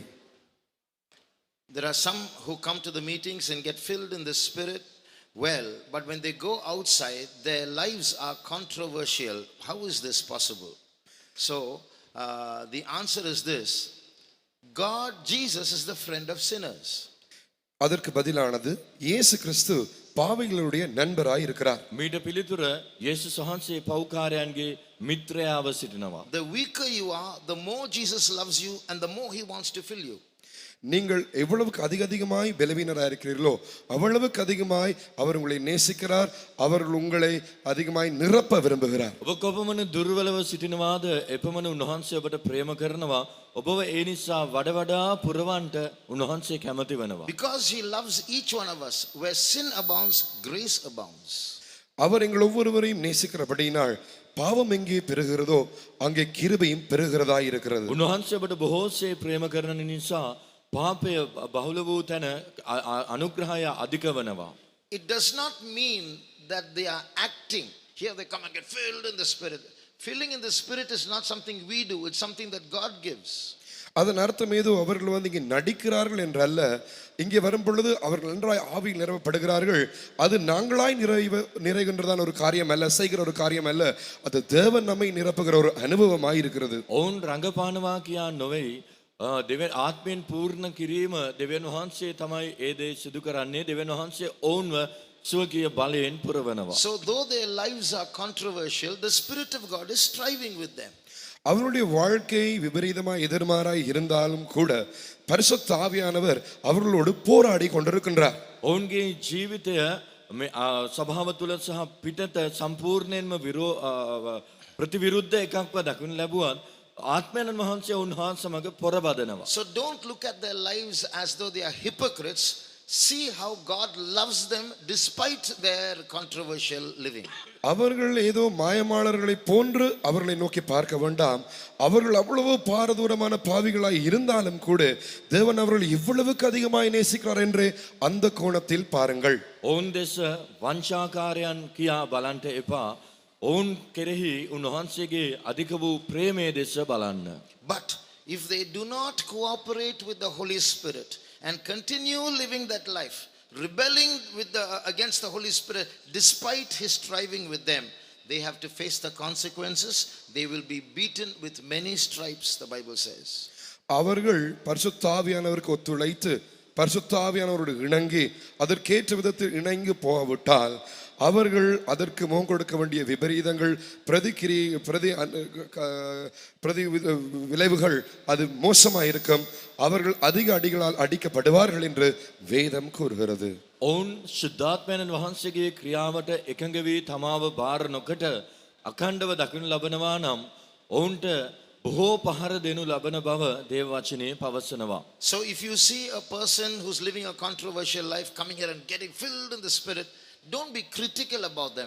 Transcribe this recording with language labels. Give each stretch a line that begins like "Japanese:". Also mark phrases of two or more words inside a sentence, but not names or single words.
English: There are some who come to the meetings and get filled in the Spirit well, but when they go outside, their lives are controversial. How is this possible? So, the answer is this: Jesus is the friend of sinners.
Tamil: அதற்கு பதிலானது இயேசு கிறிஸ்து பாவிகளுடைய நண்பராய் இருக்கிறார்.
Sinhala: මීට පිළිතුර යේසුස් වහන්සේ පව්කාරයන්ගේ මිත්‍රයාව සිටිනවා.
English: The weaker you are, the more Jesus loves you and the more he wants to fill you.
Tamil: நீங்கள் எவ்வளவுக்கு அதிகமாய் பலவீனராக இருக்கிறீர்களோ அவ்வளவுக்கு அதிகமாய் அவர் உங்களை நேசிக்கிறார். அவர் உங்களை அதிகமாய் நிரப்ப விரும்புகிறார்.
Sinhala: ඔබ කොපමණ දුර්වලව සිටිනවාද එපමණ උන්වහන්සේ ඔබට ප්‍රේම කරනවා. ඔබව ඒ නිසා වඩ වඩා පුරවන්ට උන්වහන්සේ කැමති වෙනවා.
English: Because he loves each one of us. Where sin abounds, grace abounds.
Tamil: அவர் எங்கள் ஒவ்வொருவரையும் நேசிக்கிறபடியினால் பாவம் எங்கே பெருகிறதோ அங்கே கிருபையும் பெருகிறதா இருக்கிறது.
Sinhala: උන්වහන්සේ ඔබට බොහෝසේ ප්‍රේම කරන නිසා පාපය බහුල වූ තැන අනුග්‍රහය අධික වෙනවා.
English: It does not mean that they are acting. Here they come and get filled in the Spirit. Filling in the Spirit is not something we do. It's something that God gives.
Tamil: அதன் அர்த்தம் ஏதோ அவர்கள் இங்கே நடிக்கிறார்கள் என்றல்ல. இங்கே வரும் பொழுது அவர்கள் நன்றாய் ஆவியில் நிரப்பப்படுகிறார்கள். அது நாங்களாய் நிறைகின்றதான ஒரு காரியம் அல்ல, செய்கிற ஒரு காரியம் அல்ல. அது தேவன் நம்மை நிரப்புகிற ஒரு அனுபவமாய் இருக்கிறது.
Sinhala: ඔවුන් රඟපානවා කියා නොවේ. දෙවියන් ආත්මයෙන් පූර්ණ කිරීම දෙවියන් වහන්සේ තමයි ඒ දේ සිදු කරන්නේ. දෙවියන් වහන්සේ ඔවුන්ව ස්වකීය බලයෙන් පුරවනවා.
English: So though their lives are controversial, the Spirit of God is striving with them.
Tamil: அவருடைய வாழ்க்கை விபரீதமாய் எதிர்மாறாய் இருந்தாலும் கூட பரிசுத்த ஆவியானவர் அவர்களோடு போராடி கொண்டிருக்கின்றார்.
Sinhala: ඔවුන්ගේ ජීවිතය මේ සභාව තුළ සහ පිටත සම්පූර්ණයෙන්ම ප්‍රතිවිරුද්ධ එකක්ව දකින්න ලැබුවත් ආත්මයන් වහන්සේ උන්වහන්සේ සමග පොරබදනවා.
English: So don't look at their lives as though they are hypocrites. See how God loves them despite their controversial living.
Tamil: அவர்கள் ஏதோ மாயமாளர்களை போன்று அவர்களை நோக்கி பார்க்க வேண்டாம். அவர்கள் அவ்வளவு பாரதூரமான பாவிகளாய் இருந்தாலும் கூட தேவன் அவர்கள் இவ்வளவுக்கு அதிகமாய் நேசிக்கிறார் என்று அந்த கோணத்தில் பாருங்கள்.
Sinhala: ඔවුන් දෙස වංචාකාරයන් කියා බලන්ට එපා. ඔවුන් කෙරෙහි උන්වහන්සේගේ අධික වූ ප්‍රේමයේ දෙස බලන්න.
English: But if they do not cooperate with the Holy Spirit and continue living that life, rebelling against the Holy Spirit despite his striving with them, they have to face the consequences. They will be beaten with many stripes, the Bible says.
Tamil: அவர்கள் பரிசுத்த ஆவியானவருக்கு ஒத்துழைத்து பரிசுத்த ஆவியானவரோடு இணங்கி அதற்கேற்ற விதத்தில் இணங்கி போகவிட்டால் அவர்கள் அதற்கு முகம் கொடுக்க வேண்டிய விபரீதங்கள் பிரதி விளைவுகள் அது மோசமாயிருக்கும். அவர்கள் அதிக அடிகளால் அடிக்கப்படுவார்கள் என்று வேதம் கூறுகிறது.
Sinhala: ඔවුන් ශුද්ධාත්මයන් වහන්සේගේ ක්‍රියාවට එකඟ වී තමාව බාර නොකොට අඛණ්ඩව දකිනු ලබනවා නම් ඔවුන්ට බොහෝ පහර දෙනු ලබන බව දේව වචනේ පවසනවා.
English: So if you see a person who's living a controversial life coming here and getting filled in the Spirit, don't be critical about them.